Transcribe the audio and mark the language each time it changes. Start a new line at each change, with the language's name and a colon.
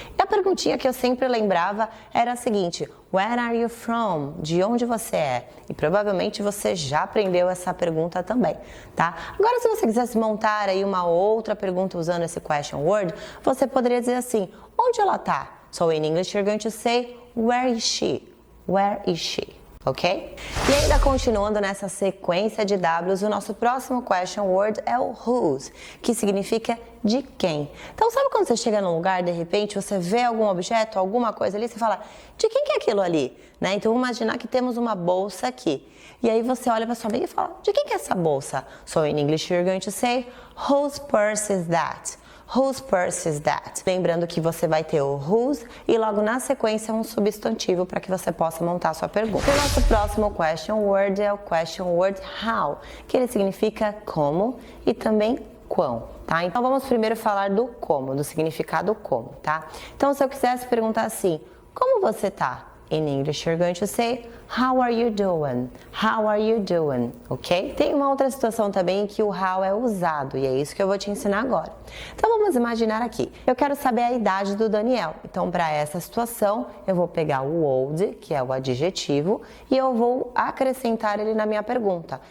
Portuguese: E a perguntinha que eu sempre lembrava era a seguinte:
English: Where are you from?
Portuguese: De onde você é? E provavelmente você já aprendeu essa pergunta também, tá? Agora, se você quisesse montar aí uma outra pergunta usando esse question word, você poderia dizer assim: onde ela tá?
English: So in English you're going to say, where is she? Where is she? Ok?
Portuguese: E ainda continuando nessa sequência de Ws, o nosso próximo question word é o whose, que significa de quem. Então, sabe quando você chega num lugar, de repente, você vê algum objeto, alguma coisa ali, você fala, de quem que é aquilo ali? Né? Então, vamos imaginar que temos uma bolsa aqui. E aí você olha para sua amiga e fala, de quem que é essa bolsa?
English: So, in English, you're going to say, whose purse is that? Whose purse is that?
Portuguese: Lembrando que você vai ter o whose e logo na sequência um substantivo para que você possa montar a sua pergunta. O nosso próximo question word é o question word how, que ele significa como e também quão, tá? Então vamos primeiro falar do como, do significado como, tá? Então se eu quisesse perguntar assim, como você tá?
English: In English, you're going to say, how are you doing? How are you doing? Ok?
Portuguese: Tem uma outra situação também que o how é usado e é isso que eu vou te ensinar agora. Então vamos imaginar aqui. Eu quero saber a idade do Daniel. Então para essa situação eu vou pegar o old, que é o adjetivo, e eu vou acrescentar ele na minha pergunta.